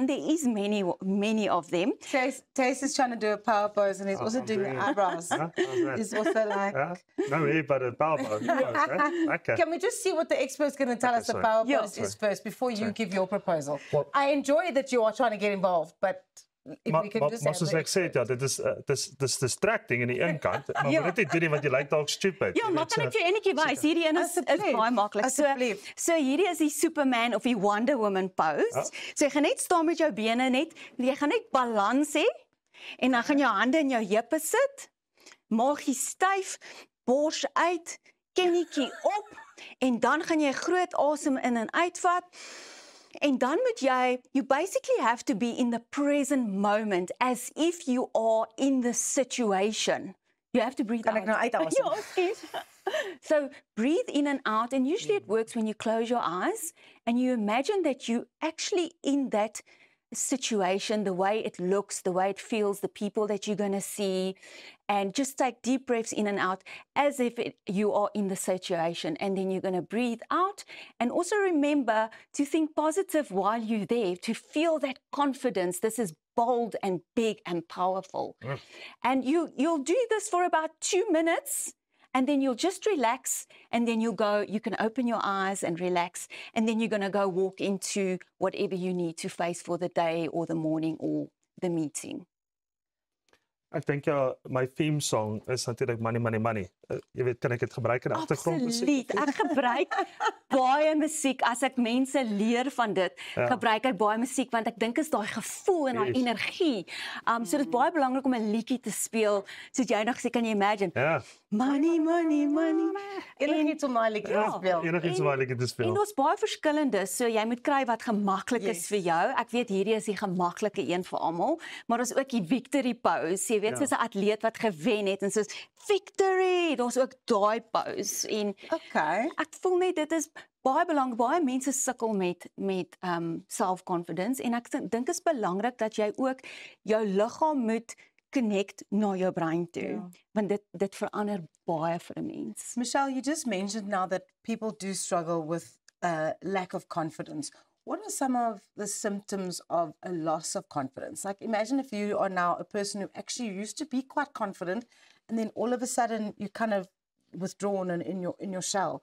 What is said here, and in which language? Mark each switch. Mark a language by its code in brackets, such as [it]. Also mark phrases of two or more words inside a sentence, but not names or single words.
[en] There is many of them. Tace is trying to do a power pose and he's also doing the eyebrows. He's also like... No, but a power pose. Okay. Can we just see what the expert's going to tell us the power pose is first before you give your proposal? I enjoy that you are trying to get involved, but... [af] Maar soos ek sê, dis distracting in die een kant, maar moet dit doen nie want jy lyk dalk stupid. Ja, maar kan ek vir enetjie wys? Hierdie een is baie maklik. So hierdie is die Superman of die Wonder Woman pose. So jy gaan net staan met jou bene net, jy gaan net balans hê en dan gaan jou hande in jou heupe sit, maagie styf, bors uit, kennietjie op en dan gaan jy groot asem in en uitvat. En dan moet jy, [en] you basically have to be in the present moment as if you are in the situation. You have to breathe out. [af] Kan ek nou uitasem? [en] So breathe in and out, and usually it works when you close your eyes and you imagine that you actually in that situation, the way it looks, the way it feels, the people that you're going to see, and just take deep breaths in and out as if you are in the situation, and then you're going to breathe out. And also remember to think positive while you're there, to feel that confidence. This is bold and big and powerful. And you'll do this for about 2 minutes. And then you'll just relax, and then you can open your eyes and relax, and then you're going to go walk into whatever you need to face for the day or the morning or the meeting. [af] Ek dink my [en] theme song [af] is natuurlik Money, Money, Money. Jy weet, kan ek dit gebruik in agtergrondmusiek? Absoluut. Ek gebruik baie musiek as ek mense leer van dit. Gebruik ek baie musiek want ek dink is daai gevoel en daai energie. So dit is baie belangrik om 'n liedjie te speel soos jy nog sê, kan jy imagine? [en] Money, money, money. [af] Enigiets om daai liedjie te speel. Enigiets om daai liedjie te speel. En daar's baie verskillende, so jy moet kry wat gemaklik is vir jou. Ek weet hierdie is die gemaklike een vir almal, maar daar's ook die [en] victory pose. [af] Jy weet soos 'n atleet wat gewen het en soos victory, daar's ook daai pose en ek voel net dit is baie belangrik. Baie mense sukkel met self-confidence en ek dink is belangrik dat jy ook jou liggaam moet connect na jou brein toe, want dit verander baie vir 'n mens. [en] Michelle, you just mentioned now that people do struggle with lack of confidence. What are some of the symptoms of a loss of confidence? Like, imagine if you are now a person who actually used to be quite confident, and then all of a sudden you kind of withdrawn and in your shell.